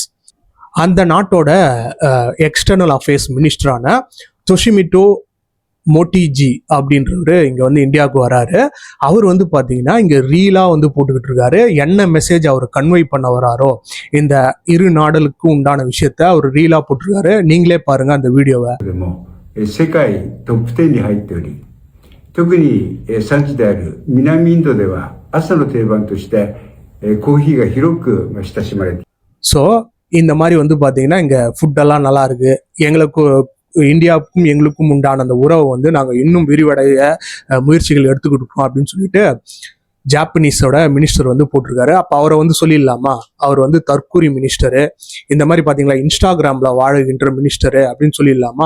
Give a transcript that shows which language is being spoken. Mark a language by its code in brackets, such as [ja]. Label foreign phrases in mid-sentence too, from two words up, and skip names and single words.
[ta] அந்த நாட்டோட [en] external affairs [ta] மினிஸ்டரான தொஷிமிட்டோ மோட்டிஜி அப்படின்றவரு இங்க வந்து இந்தியாவுக்கு வராரு. அவர் வந்து பாத்தீங்கன்னா இங்க ரீலா வந்து போட்டுக்கிட்டு இருக்காரு. என்ன மெசேஜ் அவர் கன்வே பண்ண வராரோ இந்த இரு நாடுகளுக்கு உண்டான விஷயத்த அவர் ரீலா போட்டிருக்காரு. நீங்களே பாருங்க அந்த வீடியோவை. [ja] 世界トップ10に入っており、特に産地である南インドでは朝の定番としてコーヒーが広く親しまれている。 [ta] ஸோ இந்த மாதிரி வந்து பாத்தீங்கன்னா இங்க ஃபுட்டெல்லாம் நல்லா இருக்கு, எங்களுக்கு இந்தியாவுக்கும் எங்களுக்கும் உண்டான அந்த உறவை வந்து நாங்கள் இன்னும் விரிவடைய முயற்சிகள் எடுத்துக்கிட்டு இருக்கோம் அப்படின்னு சொல்லிட்டு ஜாப்பனீஸோட மினிஸ்டர் வந்து போட்டிருக்காரு. அப்போ அவரை வந்து சொல்லிடலாமா, அவர் வந்து தற்கூரி மினிஸ்டரு, இந்த மாதிரி பார்த்தீங்களா இன்ஸ்டாகிராமில் வாழுகின்ற மினிஸ்டரு அப்படின்னு சொல்லிடலாமா?